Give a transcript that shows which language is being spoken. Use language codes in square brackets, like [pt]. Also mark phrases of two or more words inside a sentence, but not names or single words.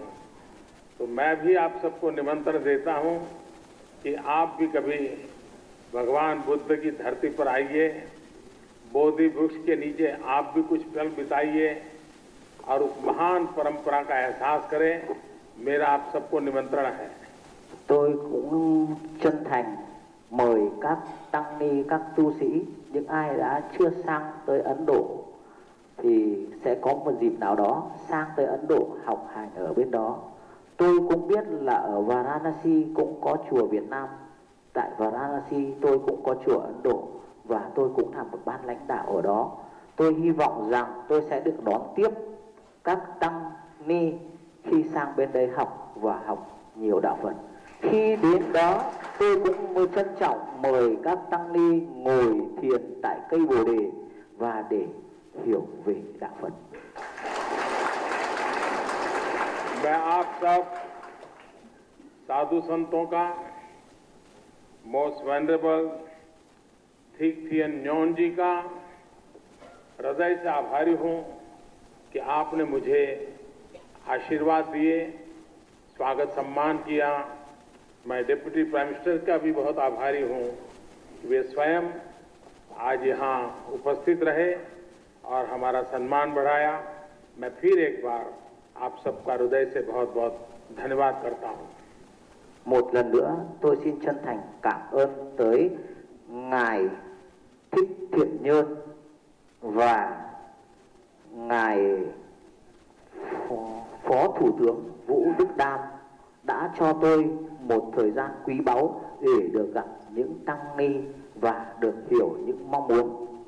[hi] तो मैं भी आप सबको निमंत्रण देता हूं कि आप भी कभी भगवान बुद्ध की धरती पर आइए, बोधि वृक्ष के नीचे आप भी कुछ पल बिताइए और उस महान परंपरा का एहसास करें। मेरा आप सबको निमंत्रण है। [vi] Tôi cũng chân thành mời các tăng ni, các tu sĩ, những ai đã chưa sang tới Ấn Độ thì sẽ có một dịp nào đó sang tới Ấn Độ học hành ở bên đó. Tôi cũng biết là ở Varanasi cũng có chùa Việt Nam. Tại Varanasi tôi cũng có chùa Ấn Độ và tôi cũng là một ban lãnh đạo ở đó. Tôi hy vọng rằng tôi sẽ được đón tiếp các tăng ni khi sang bên đây học và học nhiều đạo Phật. Khi đến đó tôi cũng trân trọng mời các tăng ni ngồi thiền tại cây Bồ Đề và để hiểu về đạo Phật. [hi] मैं आप सब साधु संतों का, [en] most venerable [hi] थिक थियन न्योन जी का हृदय से आभारी हूं कि आपने मुझे आशीर्वाद दिए, स्वागत सम्मान किया। मैं [en] deputy prime minister [hi] का भी बहुत आभारी हूं कि वे स्वयं आज यहाँ उपस्थित रहे और हमारा सम्मान बढ़ाया। मैं फिर एक बार आप सबका हृदय से बहुत बहुत धन्यवाद करता हूं। [vi] Một lần nữa tôi xin chân thành cảm ơn tới Ngài Thích Thiện Nhơn và Ngài Phó Thủ tướng Vũ Đức Đam đã cho tôi một thời gian quý báu để được gặp những tăng ni và được hiểu những mong muốn.